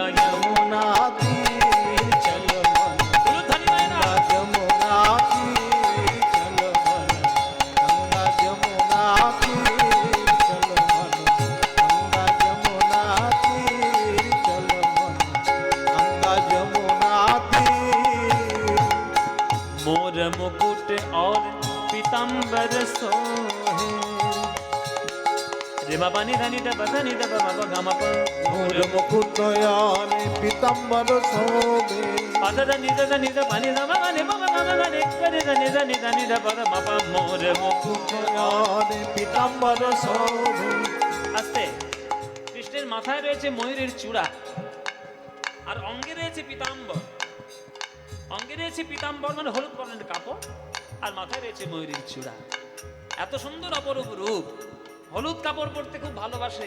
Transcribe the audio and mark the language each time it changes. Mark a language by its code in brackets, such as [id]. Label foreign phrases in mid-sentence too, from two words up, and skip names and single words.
[hi] यमुना तीर चलो मन, गंगा जमुना तीर चलो मन, गंगा जमुना तीर चलो मन, गंगा जमुना तीर चलो मन, गंगा जमुना तीर। मोर मुकुट और पीताम्बर सोहे, रे मा पानी धनी द बधनी द मा ग म प, मोर मुकुट यार पीताम्बर शोभे, पद द नि द पानी द म ग ने प म ग म ग ने ग रे द नि द प द म प, मोर मुकुट यार पीताम्बर शोभे। [bn] আস্তে। কৃষ্ণের মাথায় রয়েছে ময়ূরের চূড়া, আর অঙ্গে রয়েছে পীতাম্বর। অঙ্গে রয়েছে পীতাম্বর মানে হলুদ বর্ণের কাপড়, আর মাথায় রয়েছে ময়ূরের চূড়া। এত সুন্দর অপরূপ রূপ, হলুদ কাপড় পরতে খুব ভালোবাসে।